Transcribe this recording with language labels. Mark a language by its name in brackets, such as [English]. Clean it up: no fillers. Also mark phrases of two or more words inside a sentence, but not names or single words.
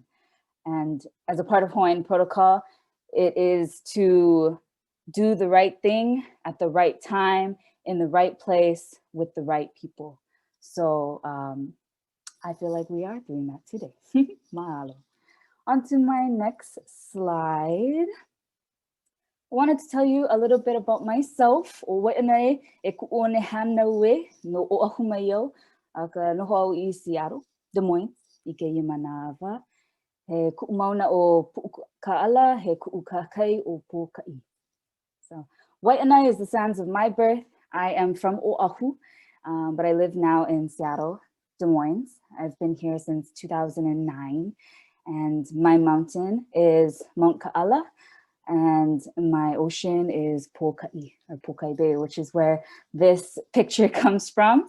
[English] And as a part of Hawaiian protocol, it is to do the right thing at the right time, in the right place, with the right people. So I feel like we are doing that today. Mahalo. On to my next slide. I wanted to tell you a little bit about myself. [Hawaiian] O waenai e ku'one hanaue no Oahu ka Lehuauakea Seattle, Des Moines, I ke Yamanawa. He ku'umauna o Pu'uka'ala, he ku'ukakai o Pu'uka'i. [English] So Waenai is the sands of my birth. I am from Oahu, but I live now in Seattle, Des Moines. I've been here since 2009, and my mountain is Mount Ka'ala, and my ocean is Pu'uka'i, or Pu'uka'i Bay, which is where this picture comes from.